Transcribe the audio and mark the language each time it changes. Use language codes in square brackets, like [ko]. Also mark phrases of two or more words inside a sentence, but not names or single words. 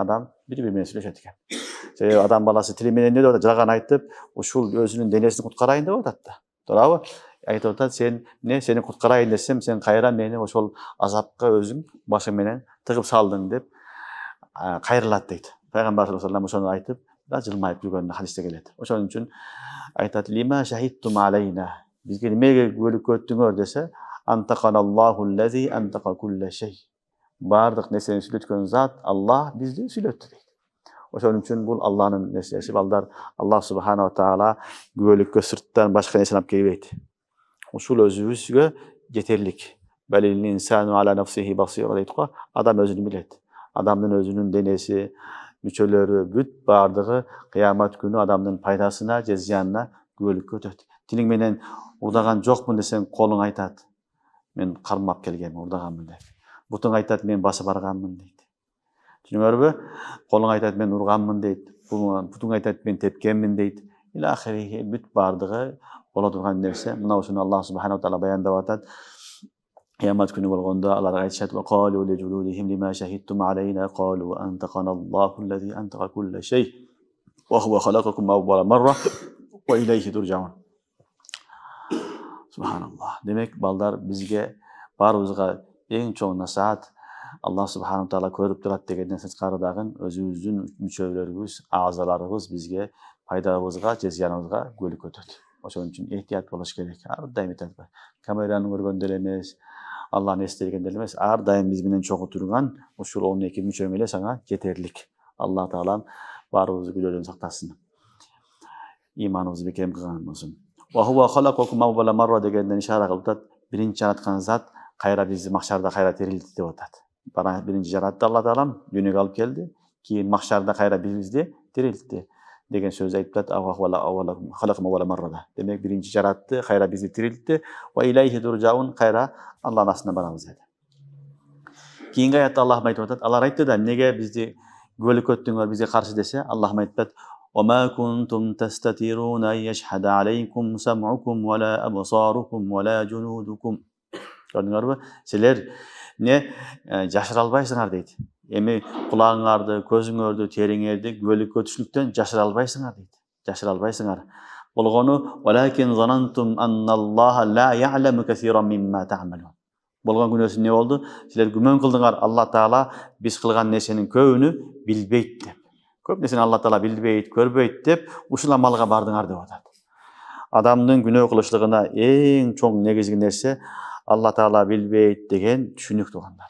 [ky] Адам бири-бири менен сүйлөшөт экен. Себеби адам баласы тили менен эмне деп атат? Жалган айтып, ушул өзүнүн денесин куткарайын деп атат да. Туурабы? Айтып атат, сен эмне сени куткарайын десем, сен кайра мени ошол азапка өзүң башың менен тыгып салдың деп кайрылат дейт. Пайгамбар [ar] صلى الله عليه وسلم [ky] ошону айтып, да жылмайып жүргөнү хадисте келет. Ошон үчүн айтат: [ar] "لم شهدتم علينا." [ky] Бизге немеге күбөлүккө өттүңөр десе, [ar] "أنطقنا الله الذي أنطق كل شيء." [ky] Бардык нерсени сүйлөткөн зат Аллах бизди сүйлөттү дейт. Ошон үчүн бул Алланын нерсеси. Балдар, Аллах [ar] سبحانه وتعالى [ky] күбөлүккө сырттан башка нерсени алып келбейт. Ушул өзүбүзгө жетерлик. [ar] بل الإنسان على نفسه بصيرة [ky] дейт го. Адам өзүн билет. Адамдын өзүнүн денеси, мүчөлөрү бүт бардыгы кыямат күнү адамдын пайдасына же зыянына күбөлүккө өтөт. Тилиң менен урдаган жокмун десең, колуң айтат: "Мен кармап келгенмин, урдаганмын" деп. Бутуң айтат: "Мен басып барганмын" дейт. Түшүнүңөрбү? Колуң айтат: "Мен урганмын" дейт. Бутуң айтат: "Мен тепкенмин" дейт. [ar] إلى آخره [ky] бүт бардыгы боло турган нерсе. Мына ушуну Аллах [ar] سبحانه وتعالى [ky] баяндап атат. Кыямат күнү болгондо алар айтышат: [ar] "وقالوا لجلودهم لم شهدتم علينا قالوا أنطقنا الله الذي أنطق كل شيء وهو خلقكم أول مرة وإليه ترجعون." [ky] Субханаллах. Демек, балдар, бизге баарыбызга эң чоң насаат Аллах [ar] سبحانه وتعالى [ky] көрүп турат дегенден сырткары дагы өзүбүздүн мүчөлөрүбүз, агзаларыбыз бизге пайдабызга же зыяныбызга күбөлүк өтөт. Ошон үчүн эhtiyat болуш керек. Ар дайым айтат. Камераны көргөндө эле эмес, Алланы эстегенде эле эмес, ар дайым биз менен чогуу турган ушул 12 мүчөң эле сага жетерлик. Алла таалам баарыбызды күнөөдөн сактасын. Иманыбызды бекем кылган болсун. [ar] وهو خلقكم أول مرة [ky] дегенден ишара кылып атат. Биринчи жараткан зат кайра бизди махшарда кайра тирилтти деп атат. Бара биринчи жаратты Алла таалам, дүйнөгө алып келди, кийин махшарда кайра бизди тирилтти деген сөз айтып атат. Демек, биринчи жаратты, кайра бизди тирилтти. [ar] وإليه ترجعون, [ky] кайра Алланын астына барабыз деди. Кийинки аятта Аллах айтып атат. Алар айтты да, неге бизди күбөлүк өттүңөр, бизге каршы десе, Аллах айтып атат: [ar] "وما كنتم تستترون أن يشهد عليكم سمعكم ولا أبصاركم ولا جلودكم." [ky] Көрдүңөрбү? Силер не жашыра албайсыңар дейт. Эми кулагыңарды, көзүңөрдү, териңерди күбөлүккө түшүлүктөн жашыра албайсыңар дейт. Жашыра албайсыңар. [ar] Болгону ولكن ظننتم أن الله لا يعلم كثيرا مما تعملون. [ky] Болгон күнөөсү не болду? Силер күмөн кылдыңар, Алла таала биз кылган нерсенин көбүнү билбейт деп. Көп нерсени Алла таала билбейт, көрбөйт деп ушул амалга бардыңар деп атат. Адамдын күнөө кылышлыгына эң чоң негизги нерсе Алла таала билбейт деген түшүнүк туугандар.